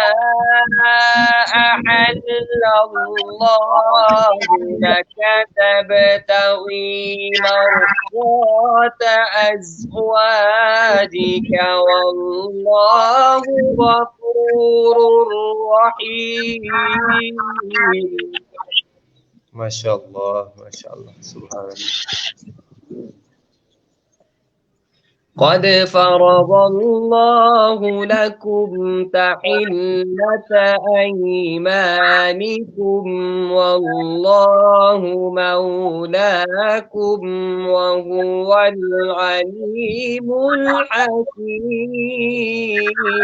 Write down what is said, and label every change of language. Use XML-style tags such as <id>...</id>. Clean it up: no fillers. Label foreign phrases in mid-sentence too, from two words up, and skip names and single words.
<ar>أحل الله لك تبتغي مرضات أزواجك والله غفور رحيم ماشاءاللہ ماشاءاللہ سبحان اللہ۔ قد فرض الله لكم تحلة أيمانكم والله مولاكم وهو العليم الحكيم</ar>